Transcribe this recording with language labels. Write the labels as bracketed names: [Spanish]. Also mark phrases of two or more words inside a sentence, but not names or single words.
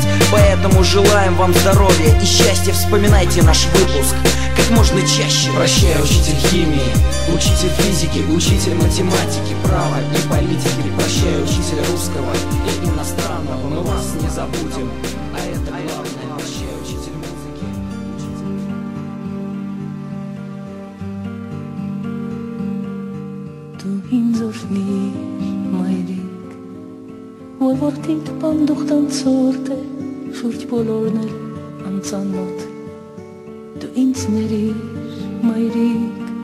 [Russian] Поэтому желаем вам здоровья и счастья. Вспоминайте наш выпуск как можно чаще. Прощай, учитель химии, учитель физики, учитель математики, права и политики. Прощай, учитель русского и иностранного. Мы вас не забудем, а это главное. Прощай, учитель музыки. [Armenian] Դու ինձ օրհնիր, մայրիկ, որ որդիդ պանդուխտ անցորդ է, շուրջ բոլորն էլ անծանոթ։ Դու ինձ ներիր, մայրիկ,